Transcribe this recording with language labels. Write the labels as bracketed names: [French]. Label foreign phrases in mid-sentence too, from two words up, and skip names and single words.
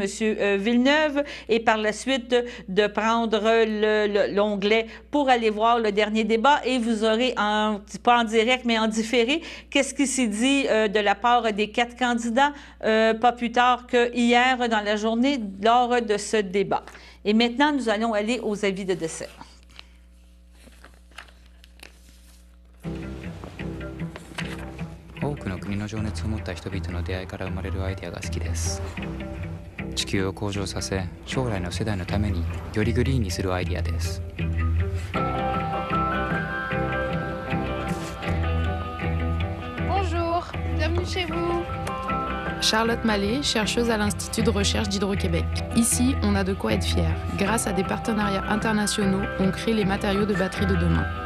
[French] Villeneuve et par la suite de prendre l'onglet pour aller voir le dernier débat et vous aurez pas en direct, mais en différé, qu'est-ce qui s'est dit de la part des 4 candidats pas plus tard que hier dans la journée lors de ce débat. Et maintenant, nous allons aller aux avis de dessert. [Japanese] 多くの国の情熱を持った人々の出会いから生まれるアイデアが好きです。地球を向上させ、将来の世代のためによりグリーンにするアイデアです。 [French] Bienvenue chez vous. Charlotte Mallet, chercheuse à l'Institut de recherche d'Hydro-Québec. Ici, on a de quoi être fier. Grâce à des partenariats internationaux, on crée les matériaux de batterie de demain.